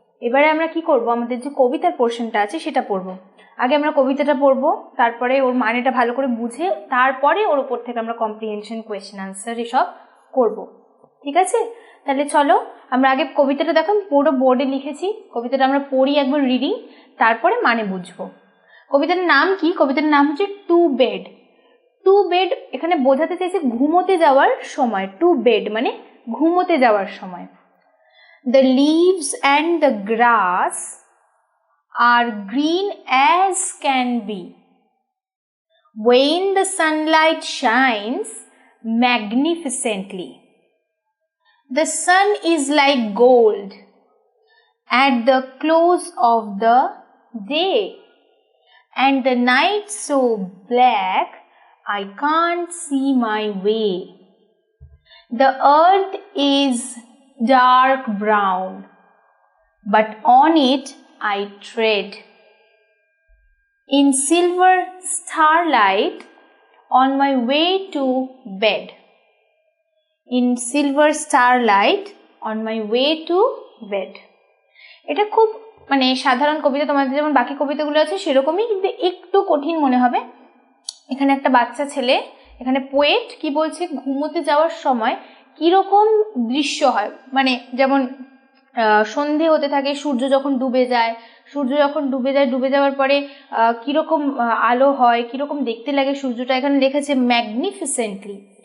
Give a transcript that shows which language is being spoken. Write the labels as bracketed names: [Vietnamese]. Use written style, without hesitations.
[Bangla] এবারে আমরা কি করব, আমাদের যে কবিতার পোর্শনটা আছে সেটা পড়ব। আগে আমরা কবিতাটা পড়ব, তারপরে ওর মানেটা ভালো করে বুঝে তারপরে ওর উপর থেকে আমরা কম্প্রিহেনশন, কোয়েশ্চেন আনসার এসব করব। ঠিক আছে? তাহলে চলো আমরা আগে কবিতাটা দেখো, পুরো বোর্ডে লিখেছি। কবিতাটা আমরা পড়ি একবার রিডিং, তারপরে মানে বুঝবো। কবিতার নাম কি? কবিতার নাম হচ্ছে টু বেড। টু বেড এখানে বোঝাতে চাইছে ঘুমোতে যাওয়ার সময়। টু বেড মানে ঘুমোতে যাওয়ার সময়। [English] The leaves and the grass are green as can be. When the sunlight shines magnificently. The sun is like gold at the close of the day, and the night so black I can't see my way. The earth is dark brown, but on it I tread. In silver starlight on my way to bed. In silver starlight on my way to bed. [Bangla] এটা খুব মানে সাধারণ কবিতা, তোমাদের যেমন বাকি কবিতাগুলো আছে সেরকমই, কিন্তু একটু কঠিন মনে হবে। এখানে একটা বাচ্চা ছেলে, এখানে পোয়েট কি বলছে, ঘুমোতে যাওয়ার সময় কিরকম দৃশ্য হয়, মানে যেমন সন্ধে হতে থাকে, সূর্য যখন ডুবে যায়, ডুবে যাওয়ার পরে কিরকম আলো হয়, কিরকম দেখতে লাগে সূর্যটা, এখানে লিখেছে ম্যাগনিফিসেন্টলি।